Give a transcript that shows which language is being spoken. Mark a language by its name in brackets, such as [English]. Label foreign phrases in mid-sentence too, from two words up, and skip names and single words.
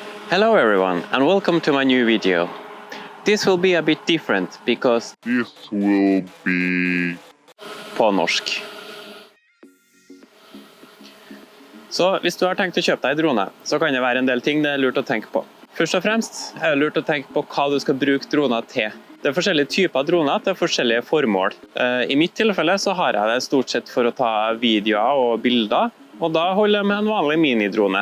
[English] Hello everyone and welcome to my new video. This will be a bit different because This will be [Norwegian] på norsk. Så hvis du har tenkt å kjøpe deg en drone, så kan det være en del ting det er lurt å tenke på. Først og fremst er det lurt å tenke på hva du skal bruke droner til. Det er forskjellige typer droner til forskjellige formål. I mitt tilfelle så har jeg det stort sett for å ta videoer og bilder, og da holder jeg med en vanlig minidrone.